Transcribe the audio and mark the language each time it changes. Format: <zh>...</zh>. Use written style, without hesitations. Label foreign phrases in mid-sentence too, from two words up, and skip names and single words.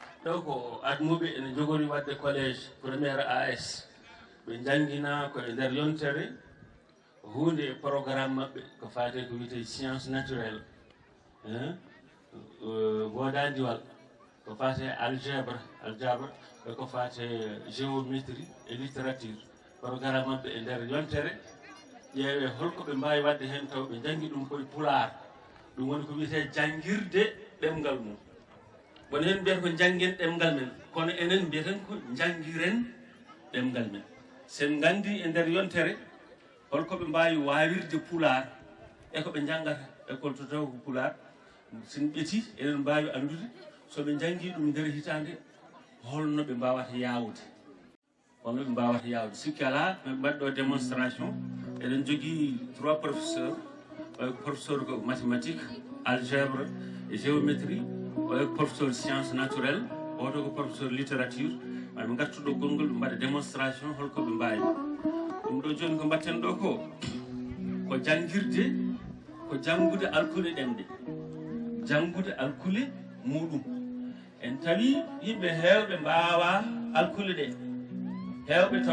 <ff>ɗo ko admuɓe ene jogori wadde collège premiére AS ɓe jangina ko e nder yontere hunde e programme maɓɓe ko fate ko wiyete</ff> <fr>science naturelle</fr> <ff>wodandiwal ko fate algèbre e ko fate</ff> <fr>géométrie et littérature</fr> <ff>programme maɓɓe e nder yontere ƴeewe holko ɓe mbawi wadde hen taw ɓe jangi ɗum koye pulaar ɗum woni ko wiyete jangirde ɗemgal mum woni hen mbiyata ko janguen ɗemgal men kono enen mbiyaten ko jangiren ɗemgal men sen gandi e nder yontere holko ɓe mbawi wawirde pulaar e ko ɓe jangata école to taw ko pulaar sen ƴeeti eɗen mbawi andude soɓe jangi ɗum nder hitande holno ɓe mbawata yawde sikki ala ɓe mbaɗɗo démonstration eɗen jogui 3</ff> <fr>professeurs professeur</fr> <ff>ko</ff> <fr>mathématique algèbre et géométrie professeur science naturelle</fr> <ff>oto ko</ff> <fr>professeur littérature</fr> <ff>maɓe gartuɗo gongol ɓe mbaɗa démonstration holko ɓe mbawi ɗum ɗo joni ko mbatten ɗo ko jangirde ko jangude alkule ɗemɗe jangude alkule muɗum en tawi yimɓe hewɓe mbawa alkule ɗe hewɓe taw</ff>